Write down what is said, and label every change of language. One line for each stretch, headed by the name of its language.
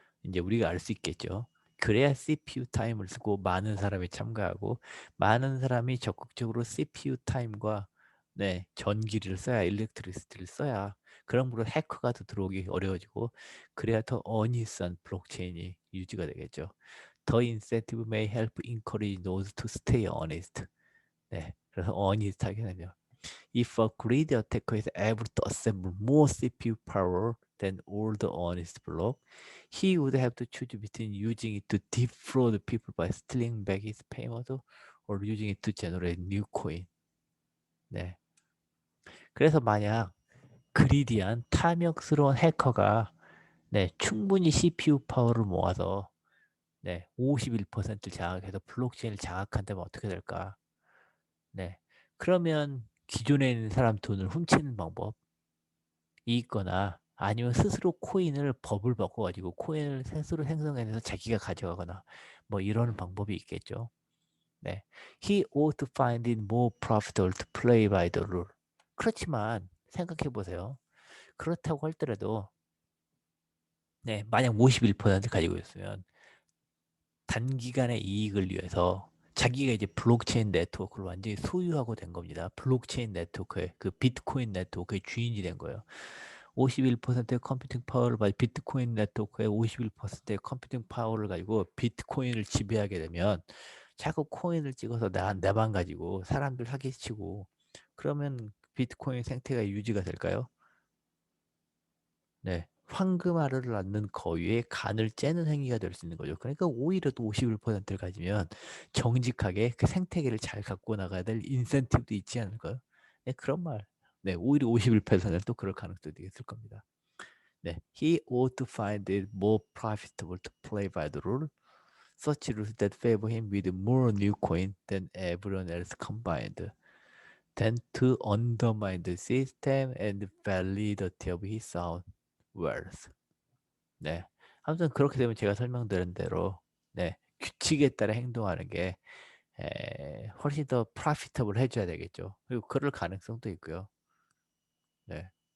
Korean: 이제 우리가 알 수 있겠죠. 그래야 CPU 타임을 쓰고 많은 사람이 참가하고 많은 사람이 적극적으로 CPU 타임과 네, 전기를 써야 일렉트리시티를 써야 그런 으로 해커가 더 들어오기 어려워지고 그래야 더 어니스한 블록체인이 유지가 되겠죠.
English: The incentive may help encourage those to stay honest.
Korean: 네, 그래서 honest하게 되죠.
English: If a greedy attacker is able to assemble more CPU power than all the honest block, he would have to choose between using it to defraud people by stealing back his payment or using it to generate new coin.
Korean: 네. 그래서 만약 그리디한 탐욕스러운 해커가 네, 충분히 CPU 파워를 모아서 네, 51%를 장악해서 블록체인을 장악한다면 어떻게 될까? 네. 그러면 기존에 있는 사람 돈을 훔치는 방법이 있거나 아니면 스스로 코인을 법을 바꿔가지고 코인을 스스로 생성해내서 자기가 가져가거나 뭐 이런 방법이 있겠죠. 네.
English: He ought to find it more profitable to play by the rule.
Korean: 그렇지만 생각해 보세요. 그렇다고 할더라도 네, 만약 51% 가지고 있으면 단기간의 이익을 위해서 자기가 이제 블록체인 네트워크를 완전히 소유하고 된 겁니다. 블록체인 네트워크의 그 비트코인 네트워크의 주인이 된 거예요. 51%의 컴퓨팅 파워를 가지고 비트코인 네트워크의 51%의 컴퓨팅 파워를 가지고 비트코인을 지배하게 되면 자꾸 코인을 찍어서 내만 가지고 사람들 사기치고 그러면 비트코인 생태가 유지가 될까요? 네. 황금알을 낳는 거위에 간을 째는 행위가 될 수 있는 거죠. 그러니까 오히려 또 51%를 가지면 정직하게 그 생태계를 잘 갖고 나가야 될 인센티브도 있지 않을까요? 네, 그런 말. 네, 오히려 51%는 또 그럴 가능성도 있을 겁니다.
English: 네, he ought to find it more profitable to play by the rule, such rules that favor him with more new coin than everyone else combined, tend to undermine the system and validity of his own worth.
Korean: 네, 아무튼 그렇게 되면 제가 설명드린 대로 네, 규칙에 따라 행동하는 게 훨씬 더 프로피터블 해줘야 되겠죠. 그리고 그럴 가능성도 있고요. 네.